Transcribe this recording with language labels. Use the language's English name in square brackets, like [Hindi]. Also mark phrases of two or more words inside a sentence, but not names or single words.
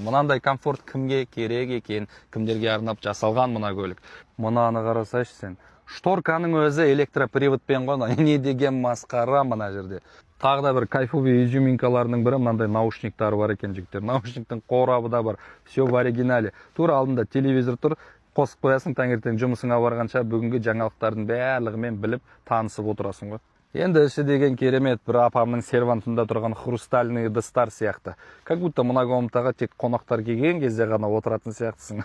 [Kazakh] Мынандай комфорт кімге керек екен? Кімдерге арнап жасалған мына көлік? Мынаны қарасайшы сен. Шторканың өзі электроприводпен ғой, не деген масқара мына жерде. Тағы да бір кайфовый изюминкаларының бірі мынандай наушниктары бар екен жігіттер. Наушниктің қорабы да бар. [Russian] Все в оригинале. [Kazakh] Тура алдында телевизор тұр. Қосып қоясың, таңертең жұмысыңа барғанша бүгінгі жаңалықтардың барлығымен біліп танысып отырасың ғой. Енді іші деген керемет, бір апамның сервантында тұрған хрустальный ыдыстар сияқты. [Russian] Как будто [Kazakh] мына комнатаға тек қонақтар келген кезде ғана отыратын сияқтысың.